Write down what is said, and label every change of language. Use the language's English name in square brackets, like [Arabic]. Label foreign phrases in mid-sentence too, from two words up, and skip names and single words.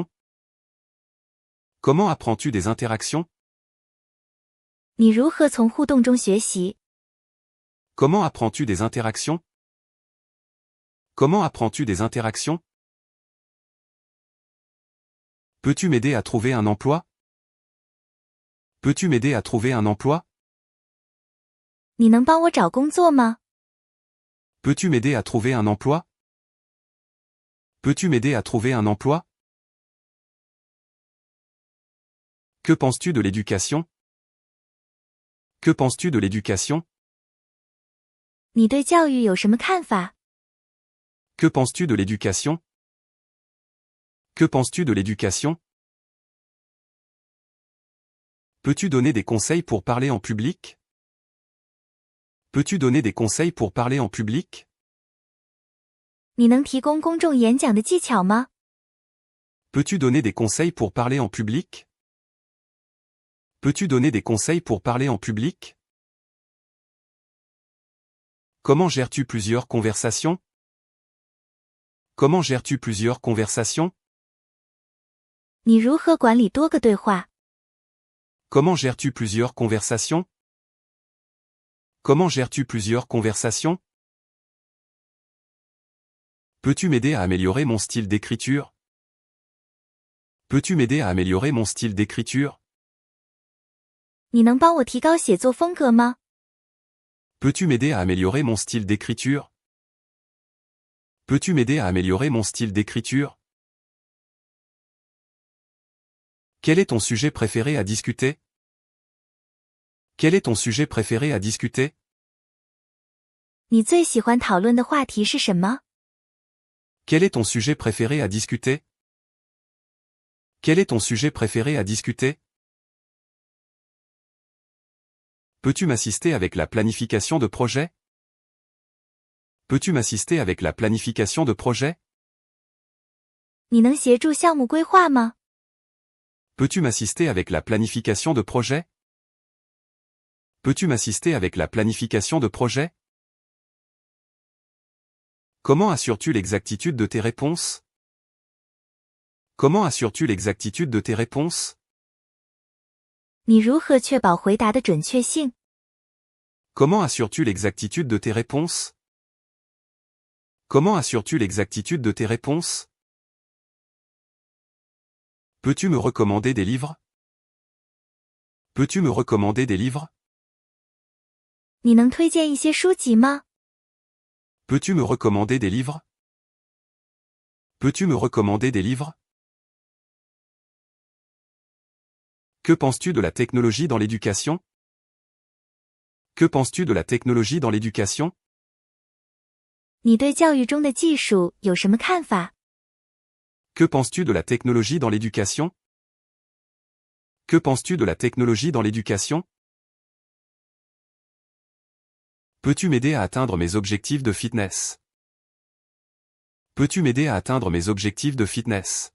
[French] Comment apprends-tu des interactions? [Chinese] 你如何从互动中学习？ [French] Comment apprends-tu des interactions? Comment apprends-tu des interactions? Peux-tu m'aider à trouver un emploi? Peux-tu m'aider à trouver un emploi? [Chinese] 你能帮我找工作吗？ [French] Peux-tu m'aider à trouver un emploi? Peux-tu m'aider à trouver un emploi? Que penses-tu de l'éducation? Que penses-tu de l'éducation? [Chinese] 你对教育有什么看法？ [French] Que penses-tu de l'éducation? Que penses-tu de l'éducation? Peux-tu donner des conseils pour parler en public? Peux-tu donner des conseils pour parler en public? [Chinese] 你能提供公众演讲的技巧吗？ [French] Peux-tu donner des conseils pour parler en public? Peux-tu donner des conseils pour parler en public? Comment gères-tu plusieurs conversations? Comment gères-tu plusieurs conversations? [Chinese] 你如何管理多个对话？ [French] Comment gères-tu plusieurs conversations? Comment gères-tu plusieurs conversations? Peux-tu m'aider à améliorer mon style d'écriture? Peux-tu m'aider à améliorer mon style d'écriture? [Chinese] 你能帮我提高写作风格吗？ [French] Peux-tu m'aider à améliorer mon style d'écriture? Peux-tu m'aider à améliorer mon style d'écriture? Quel est ton sujet préféré à discuter? Quel est ton sujet préféré à discuter? [Chinese] 你最喜欢讨论的话题是什么？ [French] Quel est ton sujet préféré à discuter? Quel est ton sujet préféré à discuter? Peux-tu m'assister avec la planification de projet? Peux-tu m'assister avec la planification de projet? [Chinese] 你能协助项目规划吗？ [French] Peux-tu m'assister avec la planification de projet? Peux-tu m'assister avec la planification de projet? Comment assures-tu l'exactitude de tes réponses? Comment assures-tu l'exactitude de tes réponses? [Chinese] 你如何确保回答的准确性？ [French] Comment assures-tu l'exactitude de tes réponses? Comment assures-tu l'exactitude de tes réponses? Peux-tu me recommander des livres? Peux-tu me recommander des livres? [Chinese] 你能推荐一些书籍吗？ [French] Peux-tu me recommander des livres? Peux-tu me recommander des livres? Que penses-tu de la technologie dans l'éducation? Que penses-tu de la technologie dans l'éducation? [Chinese] 你对教育中的技术有什么看法？ [French] Que penses-tu de la technologie dans l'éducation? Que penses-tu de la technologie dans l'éducation? Peux-tu m'aider à atteindre mes objectifs de fitness? Peux-tu m'aider à atteindre mes objectifs de fitness?